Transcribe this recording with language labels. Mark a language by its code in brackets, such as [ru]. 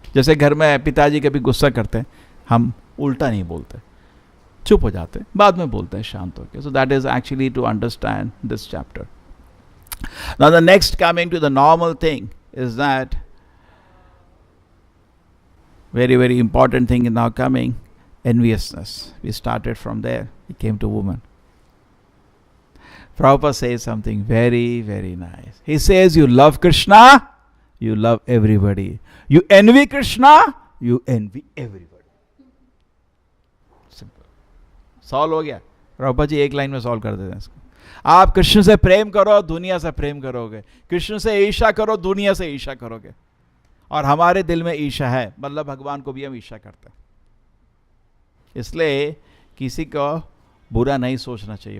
[hi] जैसे घर में पिताजी कभी गुस्सा करते हैं, हम उल्टा नहीं बोलते, चुप हो जाते, बाद में बोलते हैं शांत होकर। [en] So that is actually to understand this chapter. Now the next coming to the normal thing is that very important thing is now coming, enviousness. We started from there, we came to woman. Prabhupada says something very nice. He says you love Krishna, you love everybody. You envy Krishna, you envy everybody. Simple. [hi] Solve हो गया। प्रभुपाद जी एक line में solve कर देते हैं इसको। आप कृष्ण से प्रेम करो, दुनिया से प्रेम करोगे, कृष्ण से ईर्ष्या करो, दुनिया से ईर्ष्या करोगे। और हमारे दिल में ईर्ष्या है, मतलब भगवान को भी हम ईर्ष्या करते हैं। इसलिए किसी को बुरा नहीं सोचना चाहिए।